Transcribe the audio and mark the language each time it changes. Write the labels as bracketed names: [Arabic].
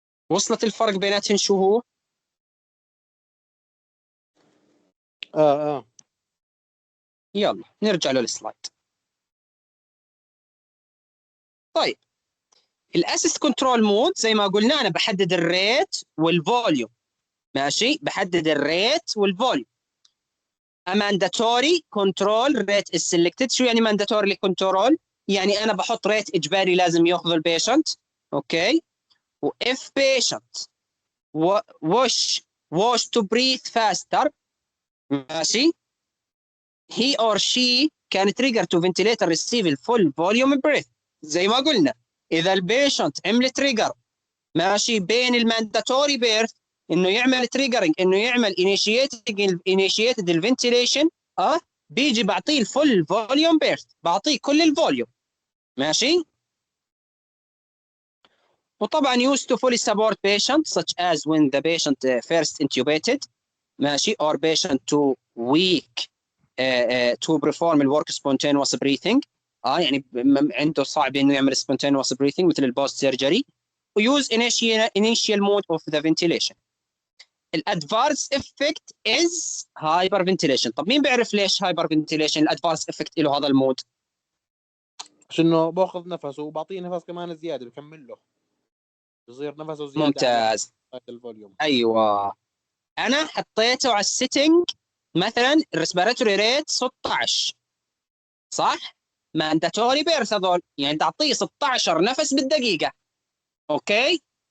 [Arabic] وصلت الفرق بيناتهم شو هو؟ يلا نرجع للسلايد. طيب الاسيست كنترول مود زي ما قلنا انا بحدد الريت والفوليوم. ماشي، بحدد الريت والفوليوم. [English] mandatory control rate is selected. [Arabic] شو يعني mandatory control؟ يعني انا بحط ريت اجباري لازم ياخذ البيشنت. [English] Okay. و if patient wish to breathe faster، ماشي، he or she can trigger to ventilator receive the full volume breath. [Arabic] زي ما قلنا اذا البيشنت عمل تريجر ماشي بين المانداتوري بيرث انه يعمل تريجرنج، انه يعمل انيشيتد الفنتيليشن، بيجي بعطيه الفول فوليوم بيرث، بعطيه كل الفوليوم. ماشي. [English] وطبعا used to fully support patient such as when the patient first intubated، ماشي، or patient too weak to perform الورك spontaneous breathing، [Arabic] يعني عنده صعب انه يعمل [English] spontaneous breathing مثل البوست surgery. ويوز initial mode of the ventilation. الادفارس افكت از هايبر فنتيليشن. [Arabic] طب مين بيعرف ليش هايبر فنتيليشن الادفارس افكت له هذا المود؟ عشان باخذ نفسه وبعطيه نفس كمان زياده، بكمل له، بصير نفسه زياده. ممتاز. على الفوليوم. ايوه، انا حطيته على السيتنج مثلا الريسبيراتوري ريت 16، صح؟ مانداتوري بيرث هذول، يعني تعطيه 16 نفس بالدقيقه. اوكي.